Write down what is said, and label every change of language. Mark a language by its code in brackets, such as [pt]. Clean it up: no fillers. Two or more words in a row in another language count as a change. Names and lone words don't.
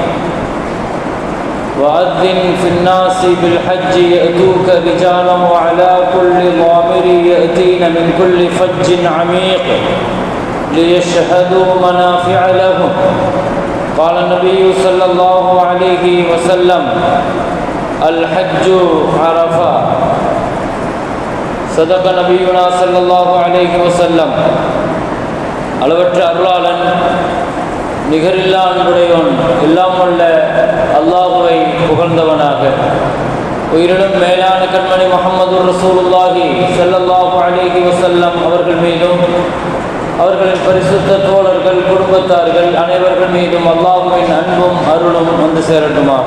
[ar] وأذن في الناس بالحج يأتوك رجالا وعلى كل ضامر يأتين من كل فج عميق ليشهدوا منافع لهم. قال النبي صلى الله عليه وسلم: الحج عرفة. صدق نبينا صلى الله عليه وسلم. [ta] அளவற்ற அருளாளன், நிகரில்லா அன்புடையோன், எல்லாம் உள்ள அல்லாஹுவை புகழ்ந்தவனாக, உயிரினும் மேலான கண்மணி முஹம்மது [ar] رسول الله صلى الله عليه وسلم [ta] அவர்கள் மீதும் அவர்களின் பரிசுத்த தோழர்கள், குடும்பத்தார்கள் அனைவர்கள் மீதும் அல்லாஹுவின் அன்பும் அருளும் வந்து சேரட்டுமாக.